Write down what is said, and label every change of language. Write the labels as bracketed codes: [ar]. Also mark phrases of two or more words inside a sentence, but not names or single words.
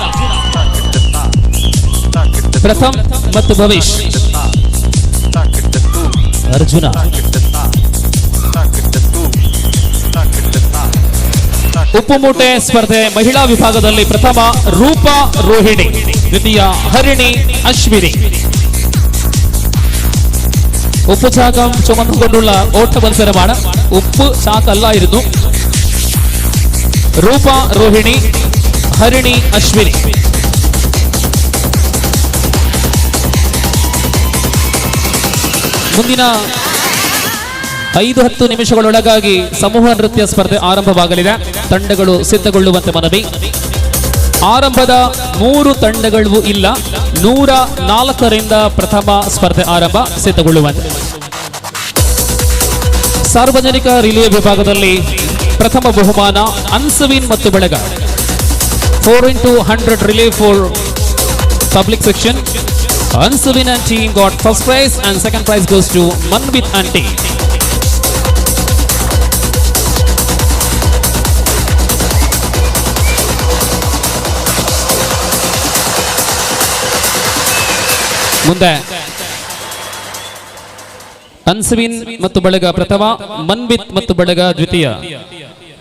[kn] ಪ್ರಥಮ್ ಮತ್ತು ಭವಿಷ್, ಅರ್ಜುನ. ಉಪ್ಪು ಮೂಟೆ ಸ್ಪರ್ಧೆ ಮಹಿಳಾ ವಿಭಾಗದಲ್ಲಿ ಪ್ರಥಮ ರೂಪಾ ರೋಹಿಣಿ, ದ್ವಿತೀಯ ಹರಿಣಿ ಅಶ್ವಿನಿ. [ml] ഉപ്പ് ചാക്കം ചുമന്നുകൊണ്ടുള്ള ഓട്ട മത്സരമാണ്. ഉപ്പ് ചാക്കല്ലായിരുന്നു. [kn] ರೂಪ ರೋಹಿಣಿ, ಹರಿಣಿ ಅಶ್ವಿನಿ. ಮುಂದಿನ 5-10 ನಿಮಿಷಗಳೊಳಗಾಗಿ ಸಮೂಹ ನೃತ್ಯ ಸ್ಪರ್ಧೆ ಆರಂಭವಾಗಲಿದೆ. ತಂಡಗಳು ಸಿದ್ಧಗೊಳ್ಳುವಂತೆ ಮನವಿ. ಆರಂಭದ 3 ತಂಡಗಳು ಇಲ್ಲ. 104ರಿಂದ ಪ್ರಥಮ ಸ್ಪರ್ಧೆ ಆರಂಭ, ಸಿದ್ಧಗೊಳ್ಳುವಂತೆ. ಸಾರ್ವಜನಿಕ ರಿಲೇ ವಿಭಾಗದಲ್ಲಿ ಪ್ರಥಮ ಬಹುಮಾನ ಅನ್ಸವಿನ್ ಮತ್ತು ಬಳಗ [en] 4x100 relay for public section. Ansuvin and team got first prize and second prize goes to Manvit and team. [kn] ಮುಂದೆ ಅನ್ಸವಿನ್ ಮತ್ತು ಬಳಗ ಪ್ರಥಮ, ಮನ್ವಿತ್ ಮತ್ತು ಬಳಗ ದ್ವಿತೀಯ.